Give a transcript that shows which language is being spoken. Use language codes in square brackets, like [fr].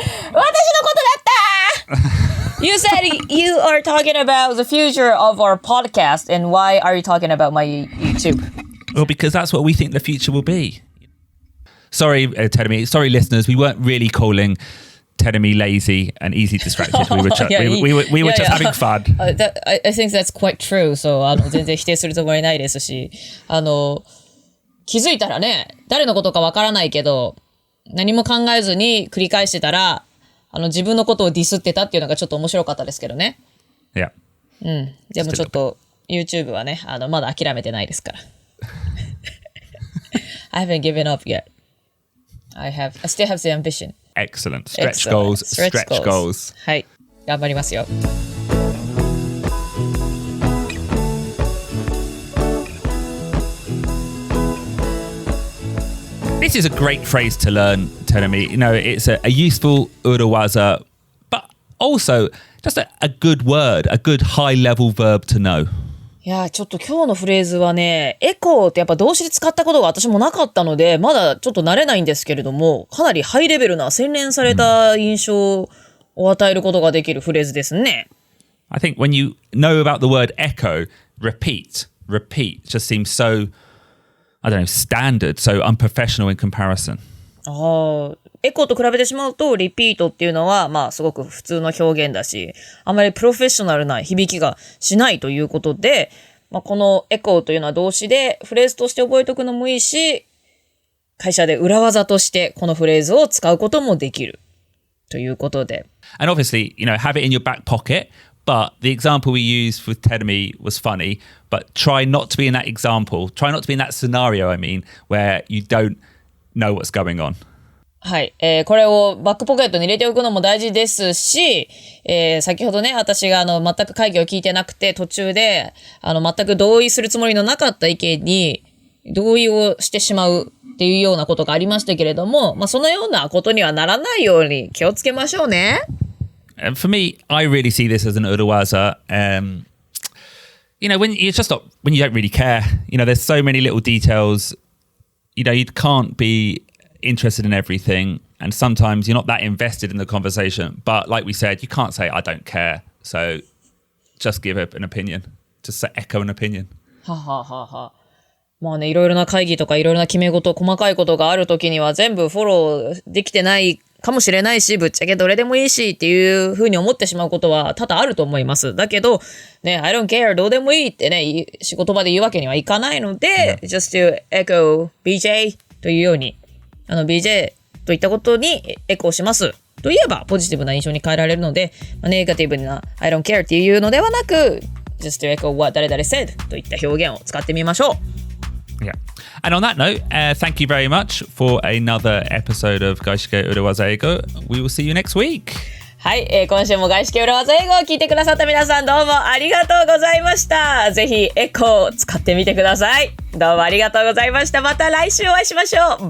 [ja] 私のことだった [en] You said you are talking about the future of our podcast, and why are you talking about my YouTube? Well, because that's what we think the future will be. Sorry, Terumi. Sorry, listeners. We weren't really calling Terumi lazy and easily distracted. We were just having fun. I think that's quite true. [ja] So 全然否定するつもりないですし、気づいたらね、誰のことかわからないけど、何も考えずに繰り返してたら、自分のことをディスってたっていうのがちょっと面白かったですけどね。 [en] Yeah. [ja] でもちょっと YouTube はね、まだ諦めてないですから。 [en] I haven't given up yet. I still have the ambition. Excellent. Stretch goals. Stretch goals. [ja] はい。頑張りますよ。 [en] This is a great phrase to learn, Tenemi. It's a useful urawaza, but also just a good word, a good high-level verb to know. [ja] いや、ちょっと今日のフレーズはね、エコーってやっぱ動詞で使ったことが私もなかったので、まだちょっと慣れないんですけれども、かなりハイレベルな洗練された印象を与えることができるフレーズですね。 [en] I think when you know about the word echo, repeat just seems so...I don't know, standard, so unprofessional in comparison. [ja] エコーと比べてしまうと、リピートっていうのは、まあ、すごく普通の表現だし、あまりプロフェッショナルな響きがしないということで、まあ、このエコーというのは動詞で、フレーズとして覚えておくのもいいし、会社で裏技としてこのフレーズを使うこともできるということで。 [en] And obviously, have it in your back pocket.But the example we used with Terumi was funny, but try not to be in that example. Try not to be in that scenario, where you don't know what's going on. [ja] はい。これをバックポケットに入れておくのも大事ですし、先ほどね、私が全く会議を聞いてなくて、途中で、全く同意するつもりのなかった意見に同意をしてしまうっていうようなことがありましたけれども、まあ、そのようなことにはならないように気をつけましょうね。 [en] And for me, I really see this as an urawaza. When you don't really care, there's so many little details. You can't be interested in everything, and sometimes you're not that invested in the conversation. But like we said, you can't say I don't care. So just give an opinion. Just echo an opinion. [ja] まあね、いろいろな会議とかいろいろな決め事、細かいことがあるときには全部フォローできてないかもしれないし、ぶっちゃけどれでもいいしっていうふうに思ってしまうことは多々あると思います。だけど、ね、 [en] I don't care [ja] どうでもいいってね、仕事場で言うわけにはいかないので、 [en] just to echo BJ [ja] というように、BJ といったことにエコーしますと言えばポジティブな印象に変えられるので、ネガティブな I don't care っていうのではなく、 [en] just to echo what [ja] 誰々 said といった表現を使ってみましょう。 [en] Yeah. And on that note, thank you very much for another episode of 外資系裏技英語. We will see you next week. [ja] はい、今週も外資系裏技英語を聞いてくださった皆さんどうもありがとうございました。ぜひエコーを使ってみてください。どうもありがとうございました。また来週お会いしましょう。